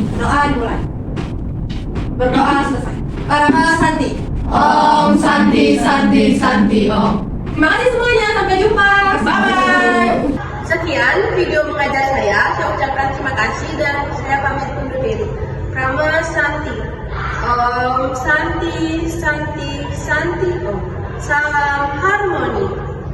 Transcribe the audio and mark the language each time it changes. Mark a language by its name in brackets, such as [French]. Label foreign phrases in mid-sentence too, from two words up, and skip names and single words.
[Indonesian] Doa dimulai. Berdoa selesai. [Sanskrit] Para Santi. Om Santi Santi Santi Om. [Indonesian] Terima kasih semuanya. Sampai jumpa. Bye. Sekian video mengajar saya ucapkan terima kasih dan saya pamit undur diri. [Sanskrit] Rama Santi. Om Santi Santi Santi Om. [Indonesian] Salam harmoni.